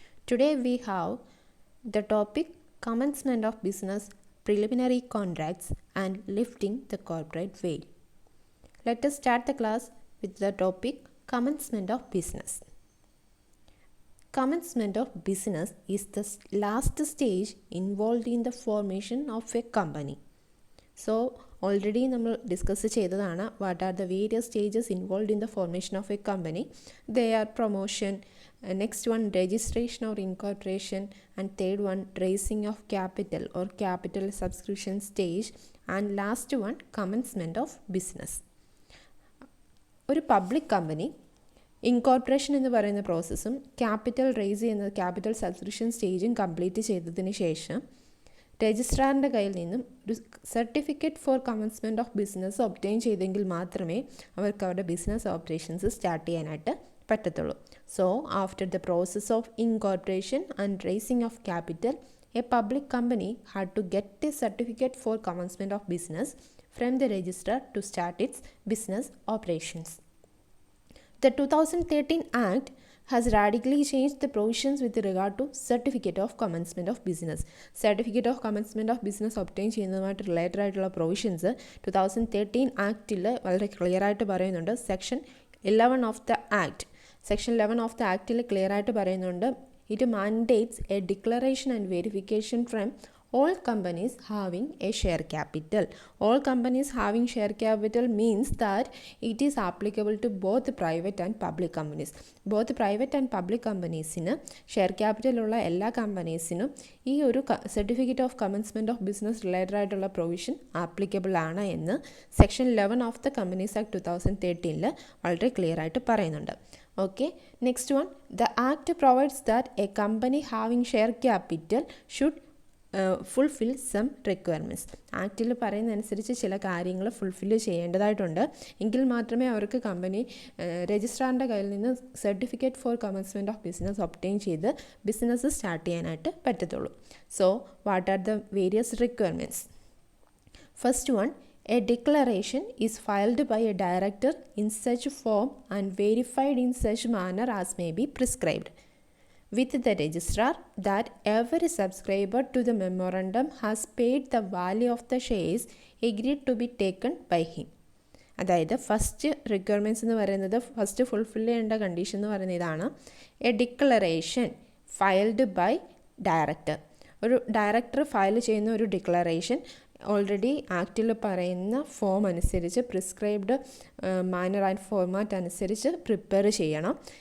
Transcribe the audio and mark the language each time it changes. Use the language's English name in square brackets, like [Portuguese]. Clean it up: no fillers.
[English] Today we have the topic Commencement of Business, Preliminary Contracts and Lifting the Corporate Veil. Let us start the class with the topic Commencement of Business. Commencement of business is the last stage involved in the formation of a company. So, already [Malayalam] നമ്മൾ discuss ചെയ്തതാണ് [English] What are the various stages involve in the formation of a company. They are promotion, next one registration or incorporation, and third one raising of capital or capital subscription stage, and last one commencement of business. [Malayalam] ഒരു public company incorporation എന്ന് പറയുന്ന പ്രോസസ്സും capital raise ചെയ്യുന്ന capital subscription സ്റ്റേജും complete ചെയ്തതിന് ശേഷം രജിസ്ട്രാറിൻ്റെ കയ്യിൽ നിന്നും ഒരു certificate four commencement of business obtain ചെയ്തെങ്കിൽ മാത്രമേ അവർക്ക് അവരുടെ ബിസിനസ് ഓപ്പറേഷൻസ് സ്റ്റാർട്ട് ചെയ്യാനായിട്ട് പറ്റത്തുള്ളൂ. [English] So after the process of incorporation and raising of capital, a public company had to get a certificate for commencement of business from the registrar to start its business operations. The 2013 Act has radically changed the provisions with regard to Certificate of Commencement of Business. Certificate of Commencement of Business obtain ചെയ്യുന്നതുമായിട്ട് related ആയിട്ടുള്ള provisions 2013 ആക്റ്റിൽ വളരെ clear ആയിട്ട് പറയുന്നുണ്ട്. Section 11 of the act, section 11 of the [Malayalam] ആക്റ്റിൽ clear ആയിട്ട് പറയുന്നുണ്ട്. [English] It mandates a declaration and verification from all companies having a share capital. All companies having share capital means that it is applicable to both private and public companies. Both private and public [Malayalam] companiesന് share ക്യാപിറ്റലുള്ള എല്ലാ കമ്പനീസിനും ഈ ഒരു certificate of commencement of business related ആയിട്ടുള്ള provision applicable ആണ് എന്ന് section 11 of the companies act 2013 വളരെ clear ആയിട്ട് പറയുന്നുണ്ട്. [English] Okay, next one, the act provides that a company having share capital should fulfil some requirements. [Malayalam] ആക്റ്റിൽ പറയുന്നതനുസരിച്ച് ചില കാര്യങ്ങൾ ഫുൾഫില്ല് ചെയ്യേണ്ടതായിട്ടുണ്ട്. എങ്കിൽ മാത്രമേ അവർക്ക് കമ്പനി രജിസ്ട്രാറിൻ്റെ കയ്യിൽ നിന്ന് certificate four commencement of business obtain ചെയ്ത് ബിസിനസ് സ്റ്റാർട്ട് ചെയ്യാനായിട്ട് പറ്റത്തുള്ളൂ. [English] So what are the various requirements? First one, a declaration is filed by a director in such form and verified in such manner as may be prescribed with the registrar that every subscriber to the memorandum has paid the value of the shares agreed to be taken by him. [Malayalam] അതായത് first requirements എന്ന് പറയുന്നത്, first fulfil ചെയ്യേണ്ട condition എന്ന് പറയുന്നത് ഇതാണ്: [English] A declaration filed by director. [Malayalam] ഒരു director file ചെയ്യുന്ന ഒരു ഡിക്ലറേഷൻ ഓൾറെഡി ആക്റ്റിൽ പറയുന്ന ഫോം അനുസരിച്ച്, [English] prescribed manor and format [Malayalam] അനുസരിച്ച് പ്രിപ്പയർ ചെയ്യണം.